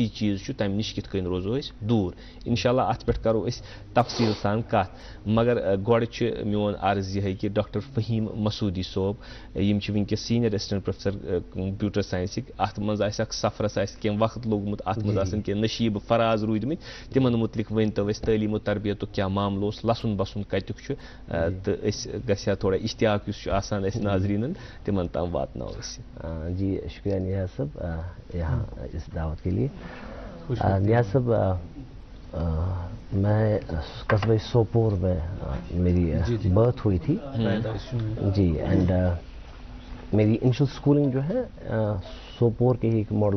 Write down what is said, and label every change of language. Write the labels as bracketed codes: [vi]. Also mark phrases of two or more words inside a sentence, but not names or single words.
[ks] چیٖز چھُ تمہِ نِش کِتھ کٔنۍ روزو أسۍ دوٗر انشاء اللہ اتھ پٮ۪ٹھ کرو أسۍ تفصیٖل سان کتھ مگر گۄڈٕ چھُ میون عرض یِہے کہِ ڈاکٹر فہیٖم مسعوٗدی صٲب یِم چھِ وٕنکیٚس سیٖنیر اسسٹنٹ پروفیسر کمپیوٗٹر ساینسٕکۍ اتھ منٛز آسہِ اکھ سفرس آسہِ کینٛہہ وقت لوٚگمُت اتھ منٛز آسن کینٛہہ نشیٖبہٕ فراز روٗدمٕتۍ تِمن مُتعلق ؤنۍتو أسۍ تعلیٖم و تربیتُک کیٛاہ معاملہٕ اوس لسُن بسُن کتیُک چھُ تہٕ أسۍ گژھِ ہا تھوڑا اشتیاق یُس چھُ آسان اَسہِ ناظریٖنن تِمن تام واتناوو أسۍ [ur] جی شکریہ نیاز صاحب یہاں اس دعوت کے لیے نیاز صاحب میں قصبہ سوپور میں میری برتھ ہوئی تھی جی اینڈ میری [en] initial schooling [ur] جو ہے سوپور کے ہی ایک ماڈل